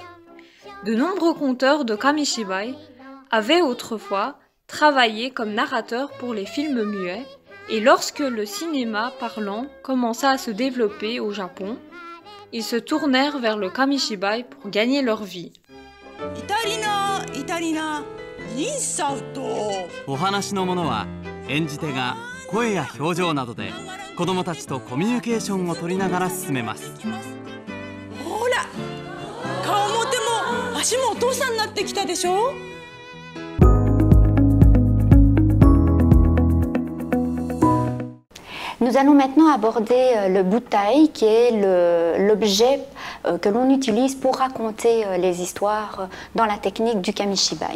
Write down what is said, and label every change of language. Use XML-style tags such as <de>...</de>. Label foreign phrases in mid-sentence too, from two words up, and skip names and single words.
<fr>De nombreux conteurs de kamishibai avaient autrefois travaillé comme narrateurs pour les films muets, et lorsque le cinéma parlant commença à se développer au Japon, ils se tournèrent vers le kamishibai pour gagner leur vie.</fr> <ja>お話のものは演じ手が声や表情などで子どもたちとコミュニケーションを取りながら進めます。ほら、顔も手も足もお父さんになってきたでしょ。</ja> <fr>Nous allons maintenant aborder le butai, qui est l'objet que l'on utilise pour raconter les histoires dans la technique du kamishibai.</fr>